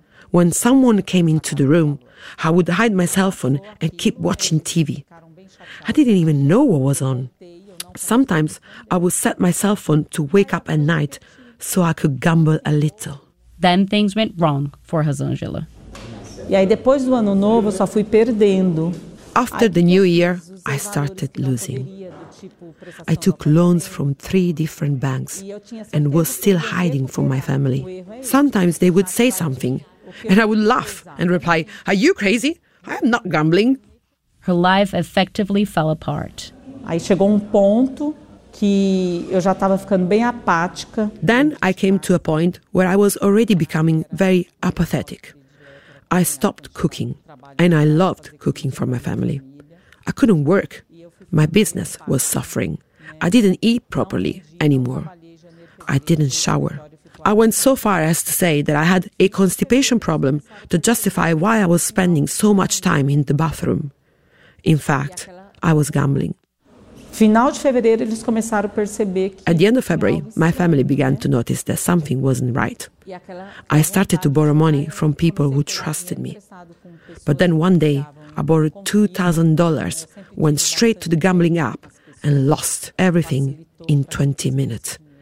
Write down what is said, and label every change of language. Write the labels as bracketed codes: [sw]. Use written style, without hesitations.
[en] When someone came into the room, I would hide my cell phone and keep watching TV. I didn't even know what was on. Sometimes I would set my cell phone to wake up at night so I could gamble a little. Then things went wrong for Rosângela. [pt] E aí depois do ano novo, só fui perdendo. [en] After the new year, I started losing. I took loans from three different banks and was still hiding from my family. Sometimes they would say something and I would laugh and reply, "Are you crazy? I am not gambling." Her life effectively fell apart. [pt] Aí chegou ponto que eu já estava ficando bem apática. [en] Then I came to a point where I was already becoming very apathetic. I stopped cooking, and I loved cooking for my family. I couldn't work. My business was suffering. I didn't eat properly anymore. I didn't shower. I went so far as to say that I had a constipation problem to justify why I was spending so much time in the bathroom. In fact, I was gambling. [pt] Final de fevereiro, eles começaram a perceber que... [en] At the end of February, my family began to notice that something wasn't right. I started to borrow money from people who trusted me. But then one day, I borrowed $2,000, went straight to the gambling app, and lost everything in 20 minutes.